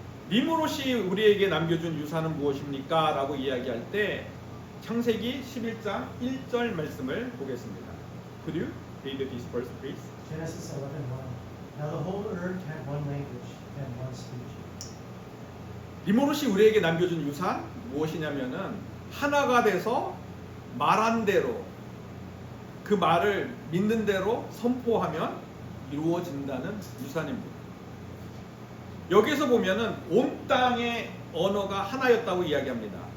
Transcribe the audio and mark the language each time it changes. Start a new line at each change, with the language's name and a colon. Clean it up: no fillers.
Korean: 니므롯이 우리에게 남겨준 유산은 무엇입니까? 라고 이야기할 때 창세기 11장 1절 말씀을 보겠습니다.
English: Could you read this verse, please? Genesis 11:1. Now the whole earth had one language and one speech.
Korean: 니므롯이 우리에게 남겨준 유산 무엇이냐면은 하나가 돼서 말한 대로 그 말을 믿는 대로 선포하면 이루어진다는 유산입니다. 여기서 보면은 온 땅의 언어가 하나였다고 이야기합니다.